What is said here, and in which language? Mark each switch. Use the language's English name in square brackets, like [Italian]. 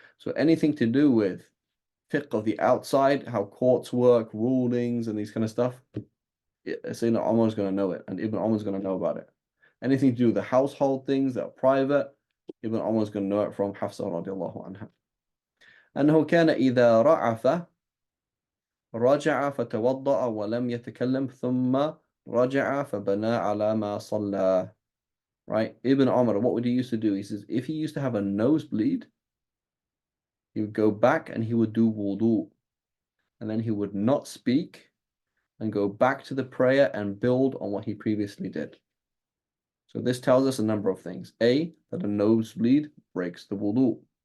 [English] So anything to do with fiqh of the outside, how courts work, rulings, and these kind of stuff, Sayyidina Umar is going to know it, and Ibn Umar is going to know about it. Anything to do with the household things that are private, Ibn Umar is going to know it from Hafsa radiallahu anha. [Arabic] أنه كان إذا رعف رجع فتوضأ ولم يتكلم ثم رجع فبنى على ما صلى. [English] Right? Ibn Umar, what would he used to do? He says, if he used to have a nosebleed, he would go back and he would do wudu. And then he would not speak and go back to the prayer and build on what he previously did. So this tells us a number of things. A, that a nosebleed breaks the wudu.